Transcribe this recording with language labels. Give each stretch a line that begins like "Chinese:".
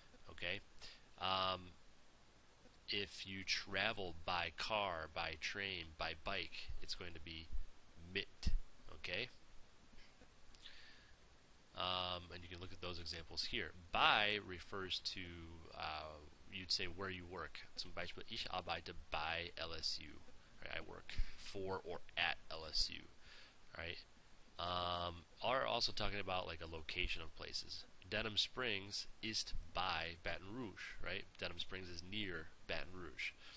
English: Okay, if you travel by car, by train, by bike, it's going to be mit. Okay, and you can look at those examples here. By refers to you'd say where you work.
German: Zum Beispiel, ich arbeite bei LSU.
English: Right? I work for or at LSU. Right? Are also talking about like a location of places.
German: Denham Springs ist by Baton Rouge.
English: Right? Denham Springs is near Baton Rouge.